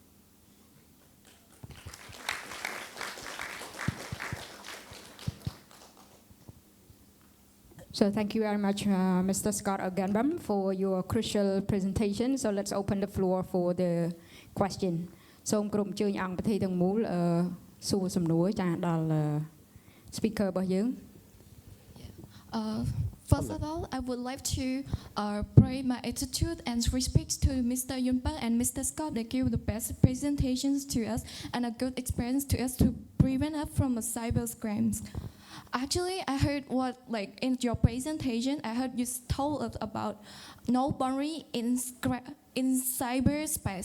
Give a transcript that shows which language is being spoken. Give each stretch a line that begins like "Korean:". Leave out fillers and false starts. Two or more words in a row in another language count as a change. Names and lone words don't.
English: So thank you very much, Mr. Scott Augenbaum, for your crucial presentation. So let's open the floor for the question.
Khmer: So ក្រុមជើញអង្គប្រទេសទាំងមូលសួរសំណួរចាដល់ speaker របស់យើង
English: First of all, I would like to praise my attitude and respect to Mr. Yunpa and Mr. Scott. They give the best presentations to us and a good experience to us to prevent us from cyber scams. Actually, I heard what, like in your presentation, I heard you told us about no boundary in cyberspace.